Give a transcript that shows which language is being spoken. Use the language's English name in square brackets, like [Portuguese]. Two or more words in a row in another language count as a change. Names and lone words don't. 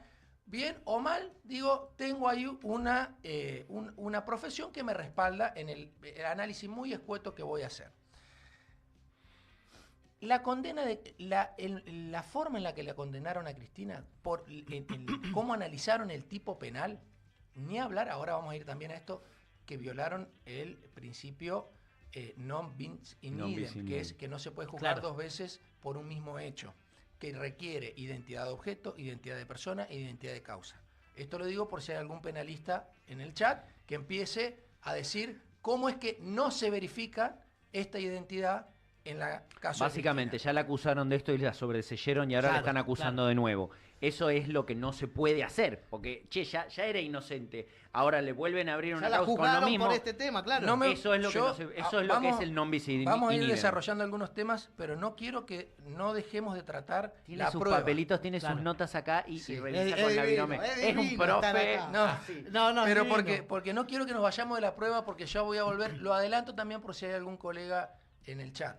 [Spanish] Bien o mal, digo, tengo ahí una profesión que me respalda en el análisis muy escueto que voy a hacer. La condena la forma en la que la condenaron a Cristina, por cómo analizaron el tipo penal, ni hablar, ahora vamos a ir también a esto, que violaron el principio [Latin] non bis in [Spanish] Non idem, [Latin] bis in [Spanish] que idem. es que no se puede juzgar Claro. 2 veces por un mismo hecho, que requiere identidad de objeto, identidad de persona e identidad de causa. Esto lo digo por si hay algún penalista en el chat que empiece a decir cómo es que no se verifica esta identidad en la caso de Básicamente, Cristina. ya la acusaron de esto y la sobreseyeron y ahora la Claro, están acusando claro. de nuevo. Eso es lo que no se puede hacer, porque, che, ya era inocente, ahora le vuelven a abrir Ya una la causa con lo juzgaron mismo. por este tema, claro. No me- Eso es lo que yo- no se- eso es lo vamos- que es el [Latin] non bis in [Spanish] Vamos a ir idem. desarrollando algunos temas, pero no quiero que no dejemos de tratar Tiene la sus prueba. papelitos, tiene Claro. sus notas acá y Sí. revisa Es con la divino, virome. es Es un divino estar profe. acá. No, así. No, pero divino. porque no quiero que nos vayamos de la prueba, porque ya voy a volver. Lo adelanto también por si hay algún colega en el chat.